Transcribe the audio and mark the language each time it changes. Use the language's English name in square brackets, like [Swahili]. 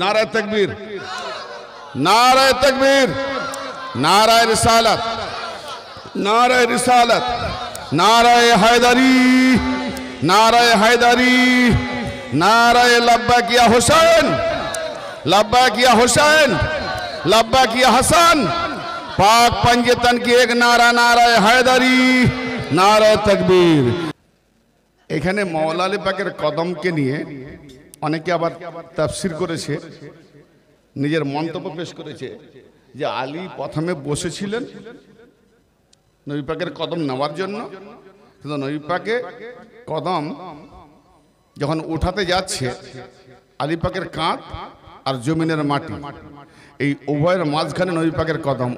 [Hindi] নারায়ে তাকবীর, নারায়ে তাকবীর, নারায়ে রিসালাত, নারায়ে রিসালাত, নারায়ে হায়দারি, নারায়ে হায়দারি, নারায়ে লব্বাক ইয়া হুসাইন, लब्बैक या हुसैन, लब्बैक या हसन। पाक पंजतन की एक नारा नारा हैदरी, नारा तकबीर। [Bangla] এখানে মাওলা আলী পাকের কদমকে নিয়ে অনেকে আবার তাফসীর করেছে, নিজের মন্তব্য পেশ করেছে যে আলী প্রথমে বসেছিলেন নবী পাকের কদম নেওয়ার জন্য, কিন্তু নবী পাকে কদম যখন উঠাতে যাচ্ছে, আলী পাকের কাঁধ আর জমিনের মাটি এই উভয়ের মাঝখানে নবী পাকের কদম।